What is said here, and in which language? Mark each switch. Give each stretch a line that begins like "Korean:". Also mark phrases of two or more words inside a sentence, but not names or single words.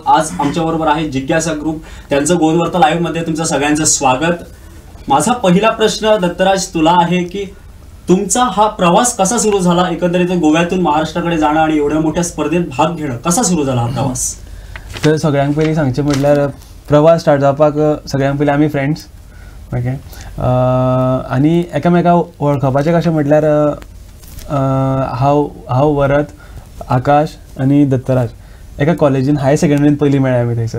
Marathi: आज आमच्याबरोबर आहे जिज्ञासा ग्रुप. त्यांचं गोवन वार्ता लाईव्ह मध्ये तुमचं सगळ्यांचं स्वागत. माझा पहिला प्रश्न दत्तराज तुला आहे की तुमचा हा प्रवास कसा सुरू झाला? एकंदरीत गोव्यातून महाराष्ट्राकडे जाणं आणि एवढ्या मोठ्या स्पर्धेत भाग घेणं, कसा सुरू झाला हा प्रवास?
Konkani: तर सगळ्यांत पयलीं सांगचें म्हटल्यार प्रवास स्टार्ट जावपाक सगळ्यांत पयलीं आमी फ्रेंड्स, ओके. आनी एकामेकाक वळखपाचें कशें म्हटल्यार हांव वरद, आकाश आनी दत्तराज एका कॉलेजीन
English: higher secondary
Konkani: पयलीं मेळ्ळे आमी थंयसर.